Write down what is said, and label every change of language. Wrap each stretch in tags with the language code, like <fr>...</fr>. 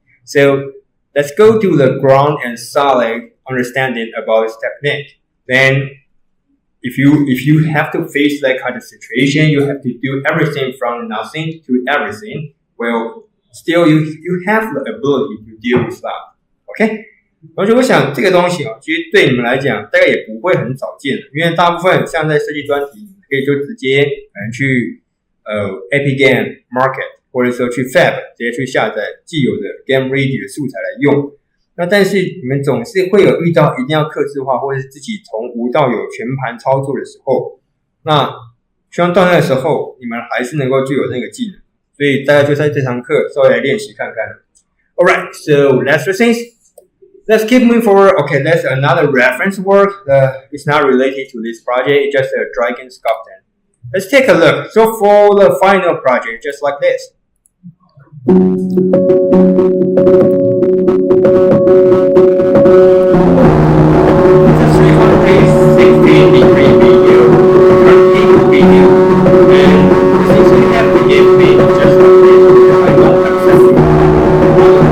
<en>So let's go to the ground and solid understanding about this technique. Then if you have to face that kind of situation, you have to do everything from nothing to everything. Well, still you have the ability to deal with that. Okay?</en> <zh>同学，我想这个东西其实对你们来讲大概也不会很少见，因为大部分像在设计专题，可以就直接可能去Epic Game Market 或者说去 Fab 直接去下载既有的 Game Ready 的素材来用。那但是你们总是会有遇到一定要客制化或者是自己从无到有全盘操作的时候，那希望到那个时候你们还是能够具有那个技能。所以大概就在这堂课稍微来练习看看。</zh> <en>Alright, so that's the things. Let's keep moving forward. Okay, that's another reference work. It's not related to this project. It's just a dragon sculpting. Let's take a look. So for the final project, just like this. It's a 360-degree video, vertical video, and since we have to give me just like this, I don't accept it.</en>